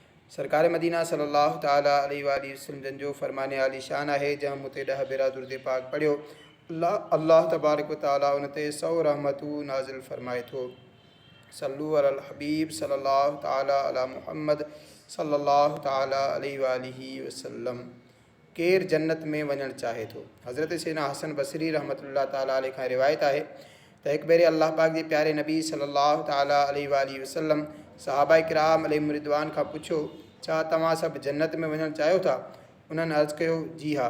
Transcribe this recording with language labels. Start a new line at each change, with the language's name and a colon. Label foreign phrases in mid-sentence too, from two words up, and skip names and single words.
Sindhi: सरकार मदीना
Arabic: صلى الله تعالى عليه وسلم
Sindhi: जन जो
Urdu: فرمانِ عالی شان ہے
Sindhi: जहाँ मुते 10 भेरा दुरूद पाक पढ़ियो
Arabic: الله تبارك و تعالى
Sindhi: उन ते 100 रहमतू नाज़िल फरमाए थो।
Arabic: صلوا على الحبيب صلى الله تعالى على محمد صلى الله تعالى عليه وسلم.
Sindhi: केर जन्नत में वञणु चाहे थो। हज़रत सैयदना हसन बसरी
Arabic: رحمة الله تعالى عليه
Sindhi: खां रिवायत है त हिकु भेरे अल्लाह पाक जे प्यारे नबी
Arabic: صلى الله تعالى عليه وسلم
Sindhi: सहाबा किराम
Arabic: عليهم الرضوان
Sindhi: खां पुछो छा तव्हां सभु जन्नत में वञणु चाहियो था। उन्हनि अर्ज़ु कयो जी हा।